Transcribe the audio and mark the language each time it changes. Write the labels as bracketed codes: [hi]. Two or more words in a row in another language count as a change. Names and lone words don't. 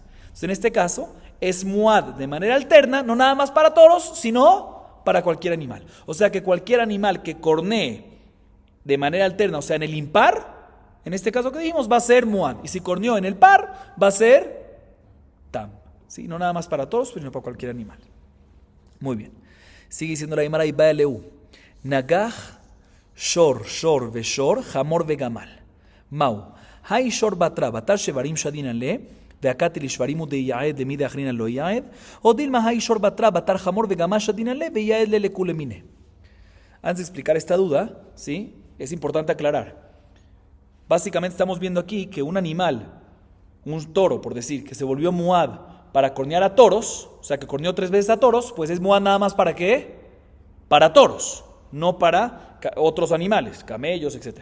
[es] Entonces en este caso es muad de manera alterna, no nada más para toros, sino para cualquier animal. O sea que cualquier animal que cornee de manera alterna, o sea, en el impar, en este caso que dijimos, va a ser muad. Y si corneó en el par, va a ser tam. ¿Sí? No nada más para todos, sino para cualquier animal. Muy bien. Sigue diciendo la Gemara y Baeleu. [arc] נגח, שור, שור, ושור, חמור, וגמל. מהו. הוי שור ביתרא, בתר שוורים שדינן ליה, דאקיף לשוורים הוא דיעד, דמידי אחרינא לא יעד, או דלמא הוי שור ביתרא, בתר חמור, וגמל שדינן ליה, ויעד ליה לכולהו מיני. [es] Antes de explicar esta duda, ¿sí? Es importante aclarar. Básicamente estamos viendo aquí que un animal, un toro, por decir, que se volvió muad para cornear a toros, o sea, que corneó 3 veces a toros, pues es muad nada más ¿para qué? Para toros, no para otros animales, camellos, etc.